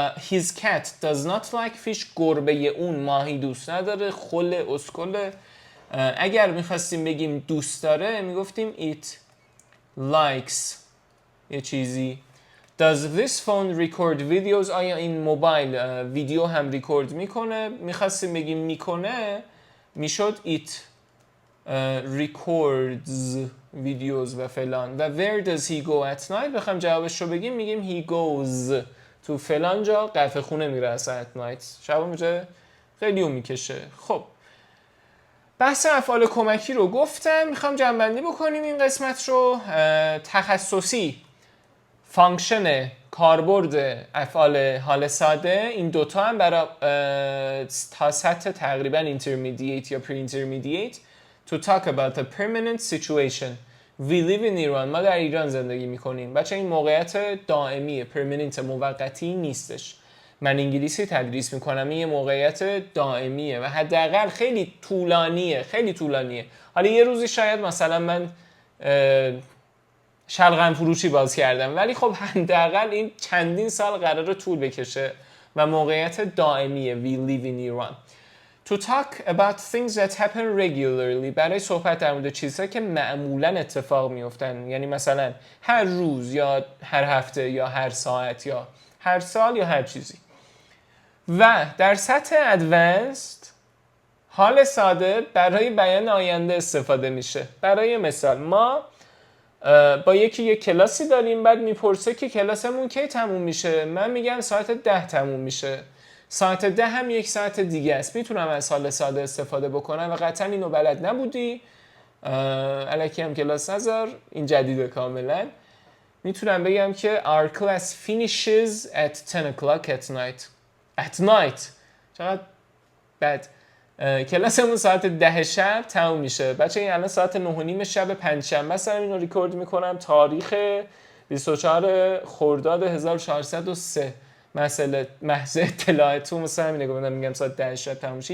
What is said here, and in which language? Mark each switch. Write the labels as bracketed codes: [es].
[en] His cat does not like fish. [fa] گربه اون ماهی دوست نداره. خل اسکل. اگر میخواستیم بگیم دوست داره میگفتیم [en] it likes [fa] یه چیزی. [en] Does this phone record videos. [fa] آیا این موبایل ویدیو هم ریکورد میکنه؟ میخواستیم بگیم میکنه میشد [en] it records videos [fa] و فلان. [en] و where does he go at night. [fa] بخوام جوابش رو بگیم میگیم [en] he goes [fa] تو فلان جا قهوه خونه میره [en] at night. [fa] شب اونجا خیلی میکشه. خب بحث افعال کمکی رو گفتم، میخوام جمع‌بندی بکنیم این قسمت رو. تخصصی فانکشن کاربرد افعال حال ساده، این دوتا هم برای تا سطح تقریبا intermediate یا pre-intermediate. [en] To talk about a permanent situation. We live in Iran. [fa] ما در ایران زندگی میکنیم. بچه این موقعیت دائمیه، permanent موقتی نیستش. من انگلیسی تدریس میکنم، این موقعیت دائمیه و حداقل خیلی طولانیه، خیلی طولانیه. حالا یه روزی شاید مثلا من شلغم فروشی باز کردم، ولی خب حداقل این چندین سال قراره طول بکشه و موقعیت دائمیه. [en] We live in Iran. To talk about things that happen regularly. [fa] برای صحبت در مورد چیزهایی که معمولا اتفاق میفتن، یعنی مثلا هر روز یا هر هفته یا هر ساعت یا هر سال یا هر چیزی. و در سطح ادوانسد حال ساده برای بیان آینده استفاده میشه. برای مثال ما با یکی یک کلاسی داریم، بعد میپرسه که کلاسمون کی تموم میشه. من میگم ساعت 10 تموم میشه. ساعت 10 هم یک ساعت دیگه است. میتونم از حال ساده استفاده بکنم و قطعا اینو بلد نبودی، الکی هم کلاس نذار، این جدیده کاملا. میتونم بگم که [en] our class finishes at 10 o'clock at night. [fa] چقدر بد. کلاسمون ساعت 10 شب تموم میشه. بچه این الان ساعت 9:30 شب پنجشنبه سرم اینو ریکورد میکنم، تاریخ 24 خرداد 1403. محض اطلاعتون مثلا همینه گفتم، میگم ساعت 10 شب تموم میشه.